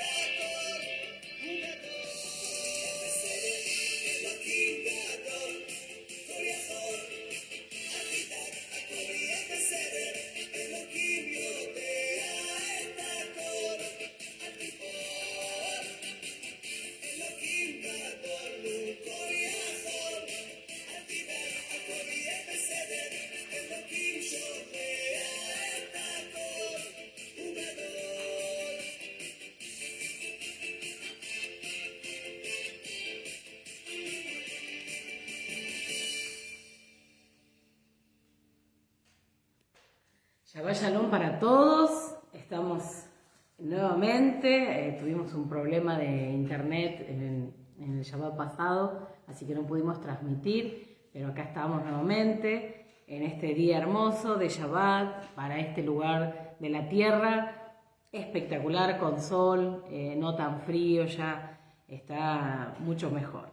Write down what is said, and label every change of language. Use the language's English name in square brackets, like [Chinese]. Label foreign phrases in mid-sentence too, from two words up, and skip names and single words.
[Hebrew] הכל, הוא גדול, יהיה בסדר, אלוקים גדול, כל יכול, אל תדאג, הכל יהיה בסדר, אלוקים יודע את הכל, אל תיפול, אלוקים גדול, הוא כל יכול, אל תדאג, הכל יהיה בסדר, אלוקים שומע את הכל, הוא גדול. שבת שלום [Spanish] para todos, estamos nuevamente, tuvimos un problema de internet en el Shabbat pasado, así que no pudimos transmitir, pero acá estamos nuevamente en este día hermoso de Shabbat, para este lugar de la tierra, espectacular, con sol, no tan frío, ya está mucho mejor.